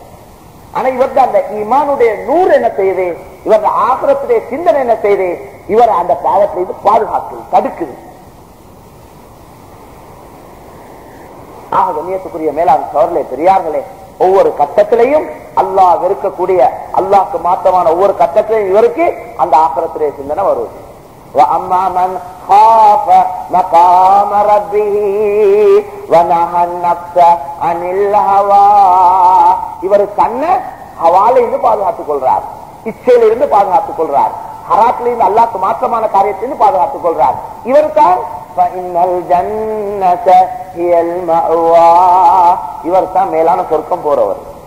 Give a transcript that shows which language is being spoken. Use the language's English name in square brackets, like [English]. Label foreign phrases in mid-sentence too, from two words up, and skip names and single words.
[Tamil] ஆனா இவருக்கு அந்த ஈமானுடைய நூறு என்ன செய்யுது, இவருடைய ஆகிரத்துடைய சிந்தனை என்ன செய்யுது, இவர் அந்த பாவத்தை இது பாதுகாக்குது, தடுக்குது. ஆக கண்ணியத்துக்குரிய மேலாண் சோழர்களே, பெரியார்களே, ஒவ்வொரு கட்டத்திலையும் அல்லாஹ் வெறுக்கக்கூடிய அல்லாஹ்க்கு மாற்றமான ஒவ்வொரு கட்டத்திலையும் இவருக்கு அந்த ஆகிரத்துடைய சிந்தனை வருவது. [Arabic] وَأَمَّا مَنْ خَافَ مَقَامَ رَبِّهِ وَنَهَى النَّفْسَ عَنِ الْهَوَى. [Tamil] இவர் கண்ணை ஹவால இருந்து பாதுகாத்துக் கொள்றார், இச்சையில இருந்து பாதுகாத்துக் கொள்றார், ஹராத்துல இருந்து அல்லாஹ்க்கு மாற்றமான காரியத்திலிருந்து பாதுகாத்துக் கொள்றார். இவர் தான் இவர் தான் மேலான சொர்க்கம் போறவர்.